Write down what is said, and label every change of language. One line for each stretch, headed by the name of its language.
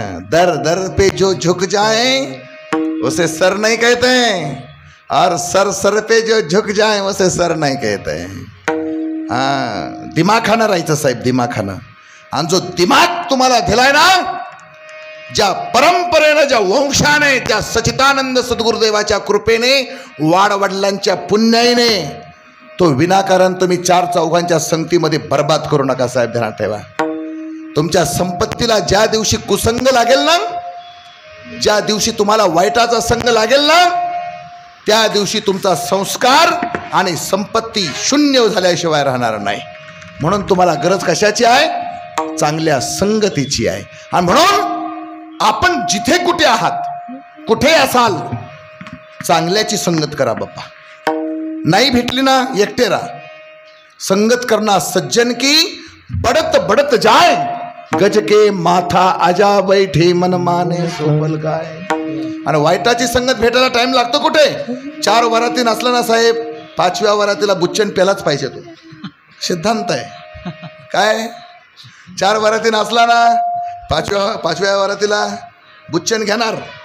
Hindi: दर दर पे जो झुक जाए उसे सर नहीं कहते, और सर सर पे जो झुक जाए उसे सर नहीं कहते.
Marathi: दिमाखानं राहायचं साहेब, दिमाखानं. आणि जो दिमाग तुम्हाला दिलाय ना, ज्या परंपरेनं, ज्या वंशाने, त्या सच्चिदानंद सद्गुरुदेवाच्या कृपेने, वाडवडिलांच्या पुण्याईने, तो विनाकारण तुम्ही 4-4 संगतीमध्ये बर्बाद करू नका साहेब. ध्यानात ठेवा, तुमच्या संपत्तीला ज्या दिवशी कुसंग लागेल ना, ज्या दिवशी तुम्हाला वाईटाचा संग लागेल ना, त्या दिवशी तुमचा संस्कार आणि संपत्ती शून्य झाल्याशिवाय राहणार नाही. म्हणून तुम्हाला गरज कशाची आहे? चांगल्या संगतीची आहे. आणि म्हणून आपण जिथे कुठे आहात, कुठे असाल, चांगल्याची संगत करा बाप्पा. नाही भेटली ना, एकटे राहा.
Hindi: संगत करना सज्जन की बढत बढत जाए, गज के माथा आजा बैठे मन माने सोबल गाय.
Marathi: आणि वाईटाची संगत भेटायला टाइम लागतो कुठे? 4 वरातीन असला ना साहेब, 5व्या वरातीला बुच्चन प्यालाच पाहिजे. तो सिद्धांत आहे. काय 4 वरातीन असला ना, 5व्या वरातीला बुच्चन घेणार.